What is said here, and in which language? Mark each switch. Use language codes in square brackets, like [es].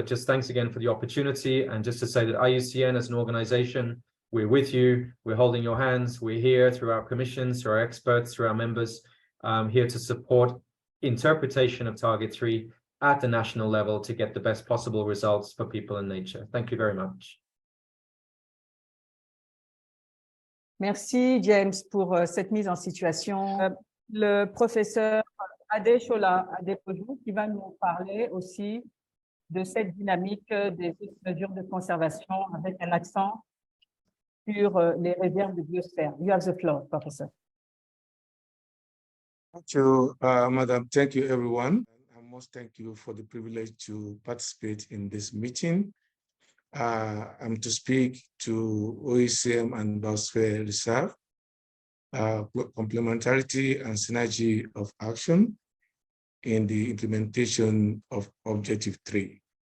[en] But just thanks again for the opportunity, and just to say that IUCN as an organization, we're with you, we're holding your hands, we're here through our commissions, through our experts, through our members, here to support interpretation of Target 3 at the national level to get the best possible results for people and nature. Thank you very much. [fr] Merci James pour cette mise en situation. Le professeur Adesola Adepoju qui va nous parler aussi de cette dynamique des mesures de conservation avec un accent sur les réserves de biosphère. [en] You have the floor, Professor. Thank you, Madam. Thank you, everyone. I must thank you for the privilege to participate in this meeting. I'm to speak to OECM and Biosphere Reserve, complementarity and synergy of action in the implementation of Objective 3.